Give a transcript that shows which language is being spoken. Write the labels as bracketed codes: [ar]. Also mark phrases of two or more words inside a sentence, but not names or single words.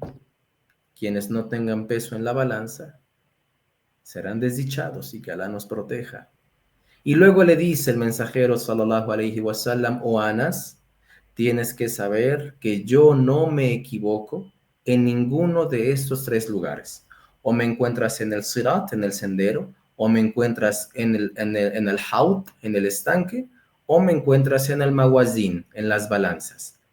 [es] Quienes no tengan peso en la balanza, serán desdichados y que Alá nos proteja. Y luego le dice el mensajero [ar] صلى الله عليه وسلم: [es] oh Anas, tienes que saber que yo no me equivoco en ninguno de estos tres lugares. O me encuentras en el sirat, en el sendero, o me encuentras en el haut, en el estanque, o me encuentras en el mawazin, en las balanzas.